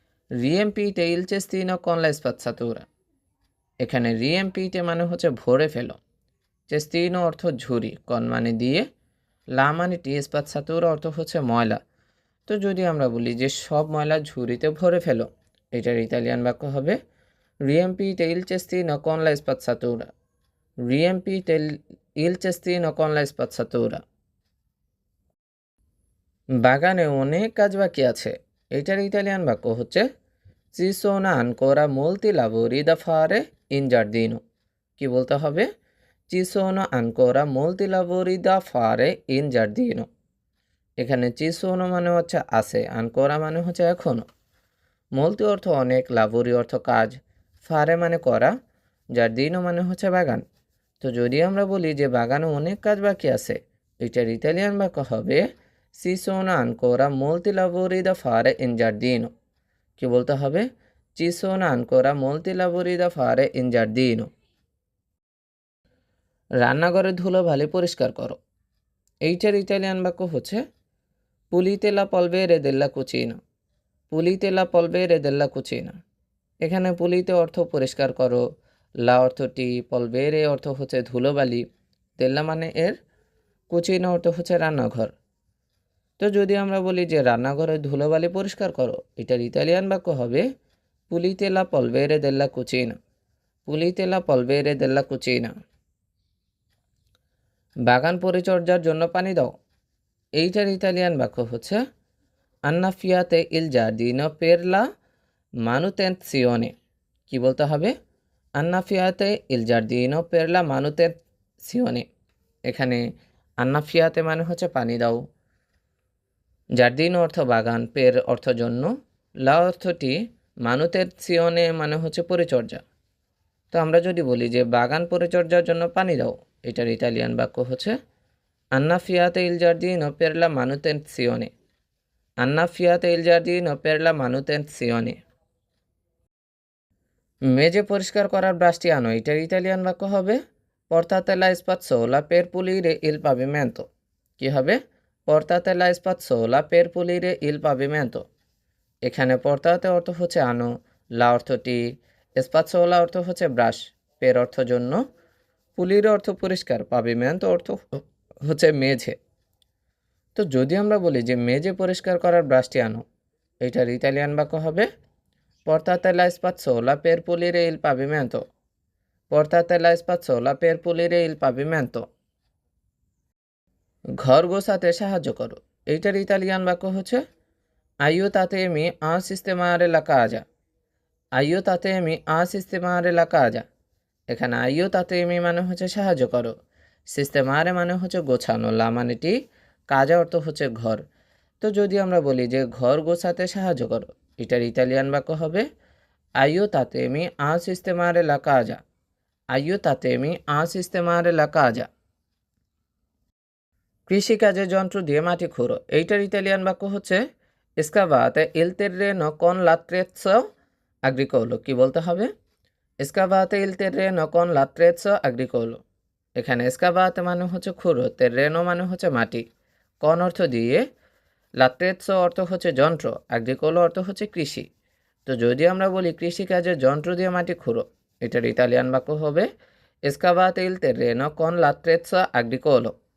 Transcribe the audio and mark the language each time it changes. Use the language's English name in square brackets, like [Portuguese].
[Italian] রিএমপিতে ইল চেস্তিনো con la spazzatura। [Bangla] এখানে রিএমপিতে মানে হচ্ছে ভরে ফেলো, চেস্তিনো অর্থ ঝুড়ি, কন মানে দিয়ে, লা মানে টি, স্পাৎসাতুরা অর্থ হচ্ছে ময়লা। তো যদি আমরা বলি যে সব ময়লা ঝুড়িতে ভরে ফেলো, এটার ইতালিয়ান বাক্য হবে [Italian] রিএমপিতে ইল চেস্তিনো con la spazzatura। রিএমপিতে ইল চেস্তিনো con la spazzatura। [Bangla] বাগানে অনেক কাজ বাকি আছে। এটার ইতালিয়ান বাক্য হচ্ছে [Italian] ci sono ancora molti lavori da fare in giardino। [Bangla] কি বলতে হবে? [Italian] ci sono ancora molti lavori da fare in giardino। [Bangla] এখানে ci sono মানে হচ্ছে আছে, ancora মানে হচ্ছে এখনো, molti অর্থ অনেক, lavori অর্থ কাজ, fare মানে করা, giardino মানে হচ্ছে বাগান। তো যদি আমরা বলি যে বাগানে অনেক কাজ বাকি আছে, এটার ইতালিয়ান বাক্য হবে [Italian] ci sono ancora molti lavori da fare in giardino। [Bangla] কি বলতে হবে? [Italian] ci sono ancora molti lavori da fare in giardino। [Bangla] রান্নাঘরের ধুলোবালি পরিষ্কার করো। এইটার ইতালিয়ান বাক্য হচ্ছে [Italian] pulite la polvere della cucina। pulite la polvere della cucina। [Bangla] এখানে পুলিতে অর্থ পরিষ্কার করো, লা অর্থটি, পলবেরে অর্থ হচ্ছে ধুলোবালি, দেল্লা মানে এর, কুচিনা অর্থ হচ্ছে রান্নাঘর। তো যদি আমরা বলি যে রান্নাঘরের ধুলোবালি পরিষ্কার করো, এটার ইতালিয়ান বাক্য হবে [Italian] pulite la polvere della cucina। pulite la polvere della cucina। [Bangla] বাগান পরিচর্যার জন্য পানি দাও। এইটার ইতালিয়ান বাক্য হচ্ছে [Italian] annaffiate il giardino per la manutenzione। [Bangla] কি বলতে হবে? [Italian] annaffiate il giardino per la manutenzione। [Bangla] এখানে annaffiate মানে হচ্ছে পানি দাও, জার্দিনো অর্থ বাগান, পের অর্থ জন্য, লা অর্থটি, মানুতেনসিওনে মানে হচ্ছে পরিচর্যা। তো আমরা যদি বলি যে বাগান পরিচর্যার জন্য পানি দাও, এটার ইতালিয়ান বাক্য হচ্ছে [Italian] annaffiate il giardino per la manutenzione। annaffiate il giardino per la manutenzione। [Bangla] মেঝে পরিষ্কার করার ব্রাশটি আনো। এটার ইতালিয়ান বাক্য হবে [Italian] portate la spazzola per pulire il pavimento। [Bangla] কি হবে? [Italian] portate la spazzola per pulire il pavimento। [Bangla] এখানে portate অর্থ হচ্ছে আনো, লা অর্থটি, spazzola অর্থ হচ্ছে ব্রাশ, পের অর্থ জন্য, পুলির অর্থ পরিষ্কার, pavimento অর্থ হচ্ছে মেঝে। তো যদি আমরা বলি যে মেঝে পরিষ্কার করার ব্রাশটি আনো, এটার ইতালিয়ান বাক্য হবে [Italian] portate la spazzola per pulire il pavimento। portate la spazzola per pulire il pavimento। [Bangla] ঘর গোছাতে সাহায্য করো। এইটার ইতালিয়ান বাক্য হচ্ছে [Italian] aiutatemi a sistemare la casa। aiutatemi a sistemare la casa। [Bangla] এখানে aiutatemi মানে হচ্ছে সাহায্য করো, সিস্টেমারে মানে হচ্ছে গোছানো, লা মানে টি, কাজা অর্থ হচ্ছে ঘর। তো যদি আমরা বলি যে ঘর গোছাতে সাহায্য করো, এটার ইতালিয়ান বাক্য হবে [Italian] aiutatemi a sistemare la casa। aiutatemi a sistemare la casa। [Bangla] কৃষিকাজে যন্ত্র দিয়ে মাটি খুঁড়ো। এইটার ইতালিয়ান বাক্য হচ্ছে [Italian] scavate il terreno con l'attrezzo agricolo। [Bangla] কি বলতে হবে? [Italian] scavate il terreno con l'attrezzo agricolo। [Bangla] এখানে scavate মানে হচ্ছে খুঁড়ো, terreno মানে হচ্ছে মাটি, con অর্থ দিয়ে, l'attrezzo অর্থ হচ্ছে যন্ত্র, agricolo অর্থ হচ্ছে কৃষি। তো যদি আমরা বলি কৃষিকাজের যন্ত্র দিয়ে মাটি খুঁড়ো, এটার ইতালিয়ান বাক্য হবে [Italian] scavate il terreno con l'attrezzo agricolo।